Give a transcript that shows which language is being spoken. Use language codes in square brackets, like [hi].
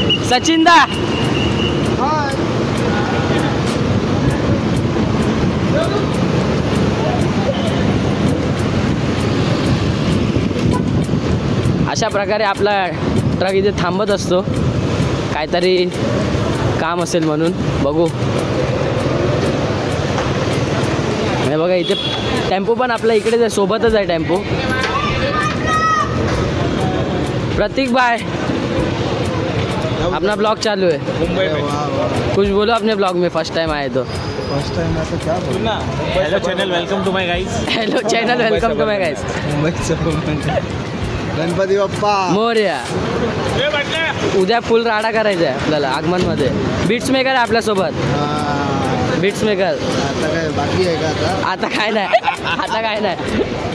[mr] सचिन दा अशा प्रकारे आपला ट्रक इथे थांबत असतो, काहीतरी काम असेल म्हणून. बघू. हे बघा इथे टेम्पो पण आपल्या इकडेच आहे, सोबतच आहे टेम्पो. [hi] प्रतीक भाई अपना ब्लॉग चालू है, मुंबई में कुछ बोलो अपने ब्लॉग में. फर्स्ट टाइम आए तो फर्स्ट टाइम आता क्या बोलना. [en] Hello channel, welcome to my guys. Hello channel, welcome to my guys. [mr] गणपती बाप्पा मोरया. उद्या फुल राडा करायचा आहे आपल्याला आगमनमध्ये. बीट्स मेकर आहे आपल्यासोबत. Beats maker. आता काय बाकी आहे का आता. आता काय नाही, आता काय नाही.